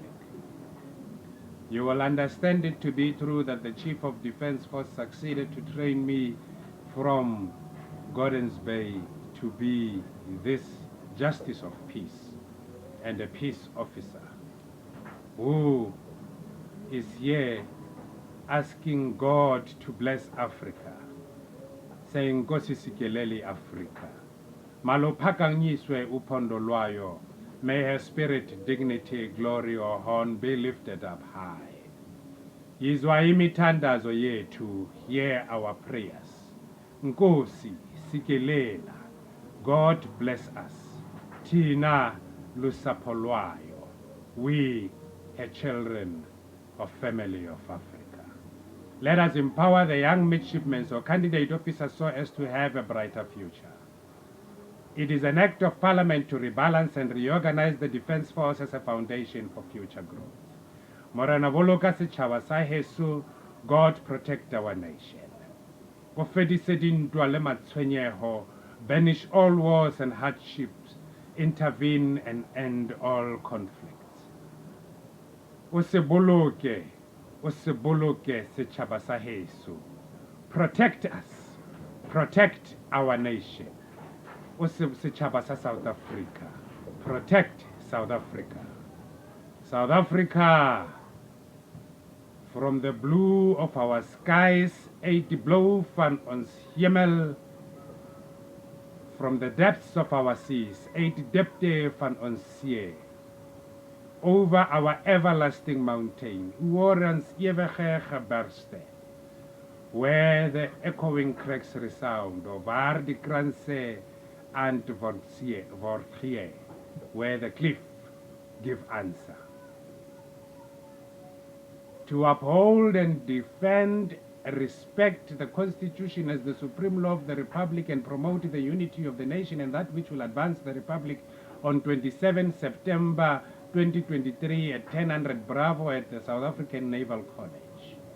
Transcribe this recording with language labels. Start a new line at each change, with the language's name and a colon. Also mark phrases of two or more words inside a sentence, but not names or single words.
English: You will understand it to be true that the Chief of Defense Force succeeded to train me from Gordons Bay to be this Justice of Peace and a peace officer who is here asking God to bless Africa, saying
Xhosa: Nkosi sikelele Africa, maluphakangiswe uphondo lwayo
English: May her spirit, dignity, glory, or horn be lifted up high.
Xhosa: Yizwa imithandazo yethu,
English: hear our prayers.
Xhosa: Nkosi, sikelela.
English: God bless us.
Xhosa: Tina lusapho lwayo.
English: We, her children of Family of Africa. Let us empower the young midshipmen or candidate officers so as to have a brighter future. It is an act of parliament to rebalance and reorganize the defense force as a foundation for future growth.
Southern Sotho: Morana boloka setšhaba sa heso,
English: God protect our nation.
Southern Sotho: Go fedise dintwa le matshwenyego,
English: banish all wars and hardships, intervene and end all conflicts.
Southern Sotho: O se boloke setšhaba sa heso.
English: Protect us, protect our nation.
Southern Sotho: O se setšhaba sa South Africa. Protect South Africa.
English: South Africa, from the blue of our skies,
Afrikaans: uit die blauw van ons hemel,
English: from the depths of our seas,
Afrikaans: uit die diepte van ons see,
English: over our everlasting mountain,
Afrikaans: oor ons ewige geberste,
English: where the echoing cracks resound,
Afrikaans: of waar die kranse antwoord gee,
English: where the cliff give answer. To uphold and defend, respect the Constitution as the supreme law of the Republic and promote the unity of the nation and that which will advance the Republic on 27 September 2023 at 1000 Bravo at the South African Naval College.